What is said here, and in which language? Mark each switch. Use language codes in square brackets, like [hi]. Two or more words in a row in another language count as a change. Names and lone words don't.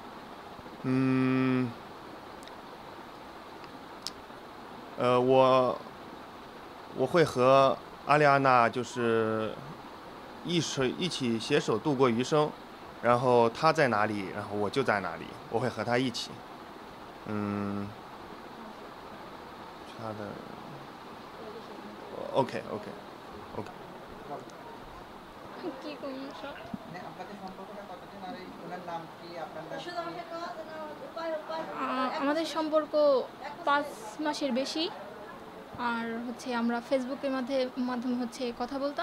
[zh] 我会和阿丽安娜就是一起携手度过余生，然后她在哪里，然后我就在哪里，我会和她一起。其他的 OK。 [bn] কি সমস্যা? আপনাদের সম্পর্কটা কতদিন আর ওনার নাম কি, আপনার নাম কি? আমাদের সম্পর্ক 5 মাসের বেশি। আর হচ্ছে আমরা ফেসবুকের মাধ্যমে হচ্ছে কথা বলতাম।